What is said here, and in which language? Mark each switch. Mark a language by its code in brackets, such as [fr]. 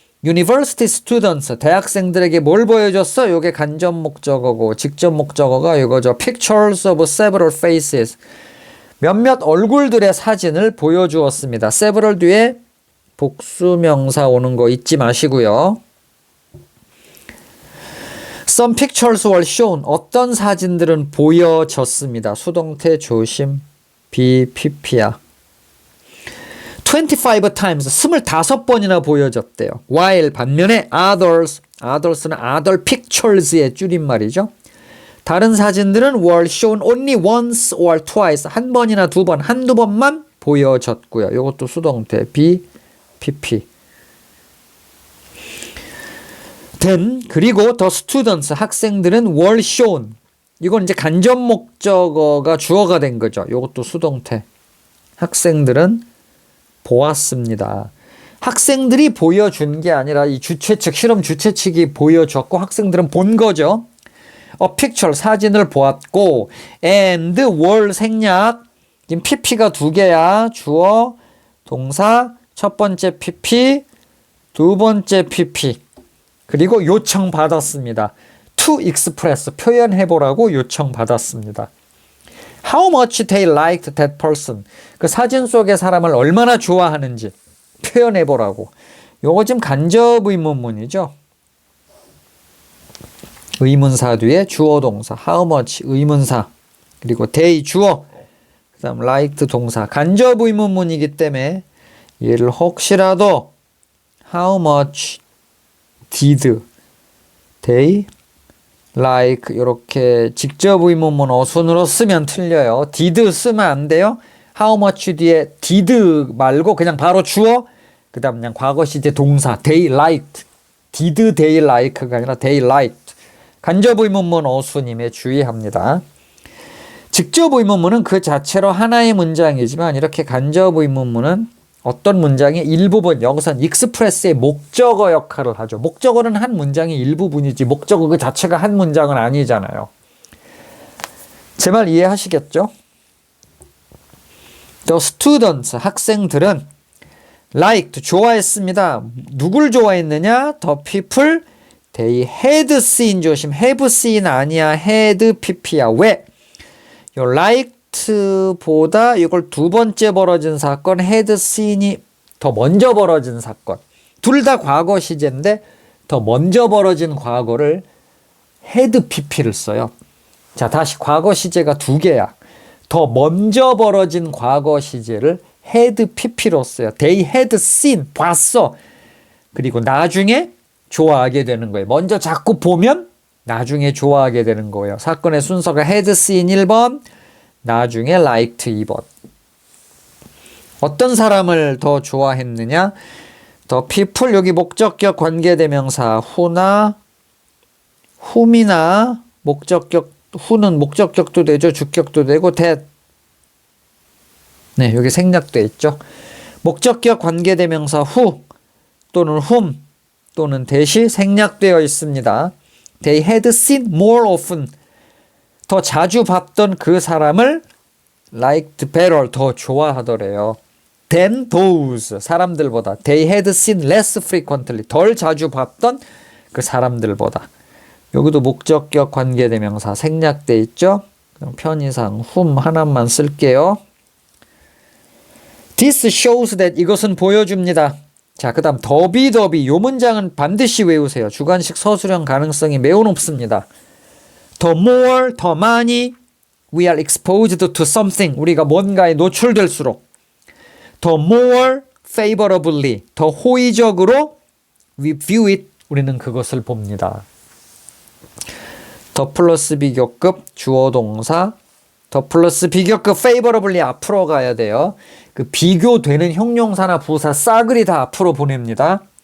[en] University students, [ko] 대학생들에게 뭘 보여줬어? 요게 간접 목적어고 직접 목적어가 이거죠. [en] Pictures of several faces, [ko] 몇몇 얼굴들의 사진을 보여주었습니다. several 뒤에 복수명사 오는 거 잊지 마시고요. [en] Some pictures were shown, [ko] 어떤 사진들은 보여졌습니다. 수동태 조심, BPP야. [en] 25 times, [ko] 25번이나 보여졌대요. [en] While, [ko] 반면에 others는 other pictures의 줄임말이죠. 다른 사진들은 [en] were shown only once or twice, [ko] 한 번이나 두 번, 한두 번만 보여졌고요. 이것도 수동태 BPP. Then, 그리고 [en] the students, [ko] 학생들은 [en] were shown, [ko] 이건 이제 간접 목적어가 주어가 된 거죠. 이것도 수동태. 학생들은 보았습니다. 학생들이 보여준 게 아니라 이 주최 측, 실험 주최 측이 보여줬고 학생들은 본 거죠. [en] A picture, [ko] 사진을 보았고, [en] and were, 생략. [ko] 지금 PP가 두 개야. 주어, 동사, 첫 번째 PP, 두 번째 PP. 그리고 요청받았습니다. [en] To express, [ko] 표현해보라고 요청받았습니다. [en] How much they liked that person. [ko] 그 사진 속의 사람을 얼마나 좋아하는지 표현해보라고. 요거 지금 간접 의문문이죠. 의문사 뒤에 주어 동사, how much 의문사, 그리고 they 주어, 그 다음 liked 동사. 간접 의문문이기 때문에 얘를 혹시라도 [en] how much did they like [ko] 이렇게 직접 의문문 어순으로 쓰면 틀려요. did 쓰면 안 돼요. how much 뒤에 did 말고 그냥 바로 주어, 그 다음 그냥 과거 시제 동사 [en] they liked. did they like [ko] 가 아니라 [en] they liked. [ko] 간접 의문문 어순임에 주의합니다. 직접 의문문은 그 자체로 하나의 문장이지만 이렇게 간접 의문문은 어떤 문장의 일부분, 여기서는 익스프레스의 목적어 역할을 하죠. 목적어는 한 문장의 일부분이지 목적어 그 자체가 한 문장은 아니잖아요. 제 말 이해하시겠죠? [en] The students, [ko] 학생들은 [en] liked, [ko] 좋아했습니다. 누굴 좋아했느냐? [en] The people they had seen, [ko] 조심, [en] have seen [ko] 아니야. had pp야. 왜? 요 like 보다 이걸 두 번째 벌어진 사건, had seen이 더 먼저 벌어진 사건. 둘 다 과거 시제인데 더 먼저 벌어진 과거를 had pp를 써요. 자, 다시 과거 시제가 두 개야. 더 먼저 벌어진 과거 시제를 had pp로 써요. [en] They had seen, [ko] 봤어. 그리고 나중에 좋아하게 되는 거예요. 먼저 자꾸 보면 나중에 좋아하게 되는 거예요. 사건의 순서가 had seen 1번, 나중에 liked 2번. 어떤 사람을 더 좋아했느냐? The people, 여기 목적격 관계대명사 who나 whom이나 목적격, who는 목적격도 되죠. 주격도 되고 that. 네, 여기 생략돼 있죠. 목적격 관계대명사 who 또는 whom 또는 that이 생략되어 있습니다. [en] They had seen more often. [ko] 더 자주 봤던 그 사람을 [en] liked better, [ko] 더 좋아하더래요. [en] than those, [ko] 사람들보다. [en] They had seen less frequently, [ko] 덜 자주 봤던 그 사람들보다. 여기도 목적격 관계대명사 생략돼 있죠? 그럼 편의상 whom 하나만 쓸게요. [en] This shows that [ko] 이것은 보여줍니다. 자, 그 다음 더비 요 문장은 반드시 외우세요. 주관식 서술형 가능성이 매우 높습니다. [en] The more, [ko] 더 많이 [en] we are exposed to something [ko] 우리가 뭔가에 노출될수록 [en] the more favorably [ko] 더 호의적으로 [en] we view it [ko] 우리는 그것을 봅니다. 더 플러스 비교급 주어 동사 더 플러스 비교급 favorably 앞으로 가야 돼요. 그 비교되는 형용사나 부사 싸그리 다 앞으로 보냅니다.